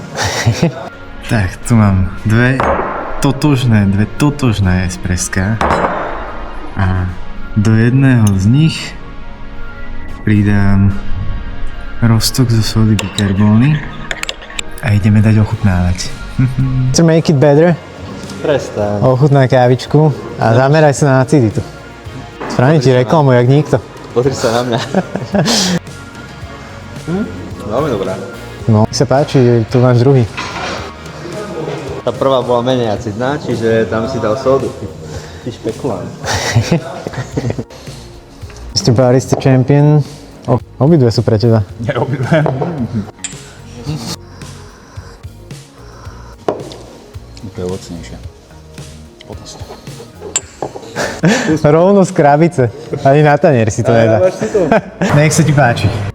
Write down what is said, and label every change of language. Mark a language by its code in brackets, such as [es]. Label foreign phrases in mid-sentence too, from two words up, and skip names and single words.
[sk] Tak, tu mám dve totožné espreska a do jedného z nich pridám roztok zo sody bikarbóny a ideme dať ochutnávať. [en] To make it better, [sk] Prestaň. ochutnaj kávičku a zameraj sa na aciditu. Spravím ti reklamu, jak nikto. Pozri sa na mňa. Veľmi dobrá. No, mi sa páči, tu máš druhý. Tá prvá bola menej acidná, čiže tam si dal sodu. Ty špekulant. [en] Mr. Barista Champion. [sk] Obidve sú pre teba. Nie, obidve. To je lacnejšie. Potasne. Rovno z krabice. Ani na tanier si to nedá. Nech sa ti páči.